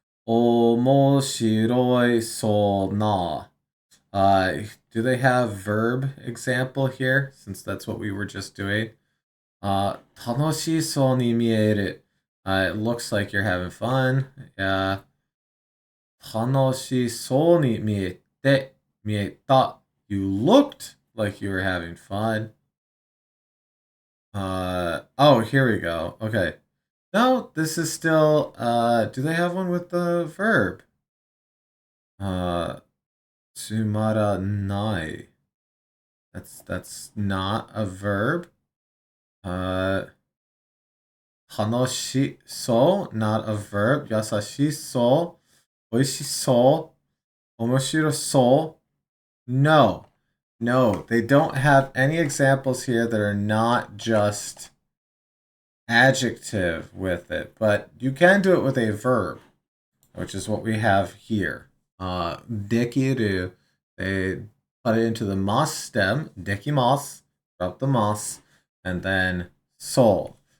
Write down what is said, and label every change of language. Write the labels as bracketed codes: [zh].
[ja] 面白そうな. [en] Do they have verb example here? Since that's what we were just doing. [ja] 楽しそうに見える. [en] It looks like you're having fun. Yeah. [ja] 楽しそうに見えて, 見えた. [en] You looked like you were having fun. Oh, here we go. Okay. No, this is still, do they have one with the verb? つまらない.That's not a verb. 楽しそう, not a verb. 優しそう. [ja] Oishisou. Omoshirosou. No. [en] No, they don't have any examples here that are not just adjective with it, but you can do it with a verb, which is what we have here. Dekiru, they put it into the mas stem, dekimasu, drop the mas, and then soul.